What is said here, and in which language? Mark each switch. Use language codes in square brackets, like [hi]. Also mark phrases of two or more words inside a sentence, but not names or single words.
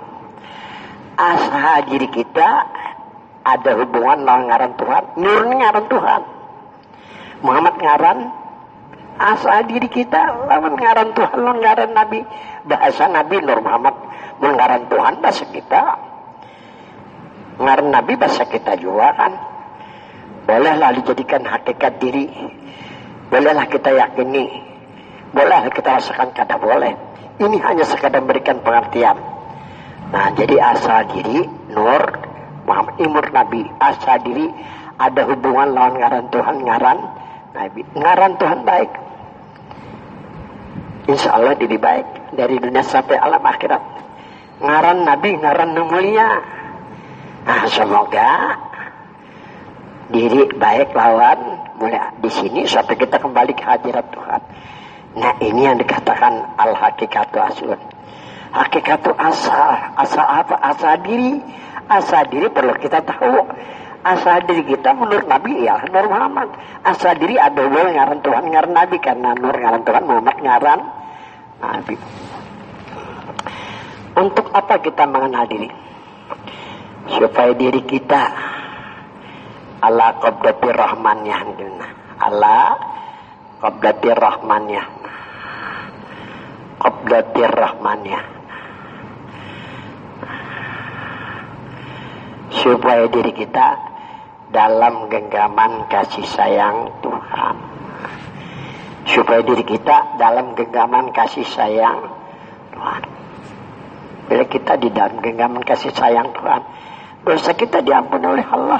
[bjn] Asal diri kita ada hubungan dengan ngaran Tuhan. Nur ngaran Tuhan. Muhammad ngaran asal diri kita, lawan ngaran Tuhan, lawan ngaran Nabi. Bahasa Nabi Nur Muhammad, ngaran Tuhan bahasa kita. Ngaran Nabi bahasa kita juga kan. [id] Bolehlah dijadikan hakikat diri. Bolehlah kita yakini. Bolehlah kita rasakan, kata boleh. Ini hanya sekadar memberikan pengertian. [bjn] Nah, jadi asal diri Nur Muhammad Imur Nabi, asal diri ada hubungan lawan ngaran Tuhan, ngaran Nabi. Ngaran Tuhan baik, [ar] إن شاء الله [bjn] diri baik dari dunia sampai alam akhirat. Ngaran Nabi, ngaran mulia. Nah, semoga diri baik lawan mulia di sini sampai kita kembali ke hadirat Tuhan. [id] Nah, ini yang dikatakan [ar] الحقيقة أصل. [id] Hakikatu asal. Asal apa? Asal diri. Asal diri perlu kita tahu. Asal diri kita menurut Nabi ya Nur Muhammad. [bjn] Asal diri ada hubungan ngaran Tuhan, ngaran Nabi, karena Nur ngaran Tuhan, Muhammad ngaran Nabi. [id] Untuk apa kita mengenal diri? Supaya diri kita [ar] على قبضة الرحمانية. على قبضة الرحمانية. قبضة الرحمانية. [id] Supaya diri kita dalam genggaman kasih sayang Tuhan. Supaya diri kita dalam genggaman kasih sayang Tuhan. Bila kita di dalam genggaman kasih sayang Tuhan, dosa kita diampuni oleh Allah.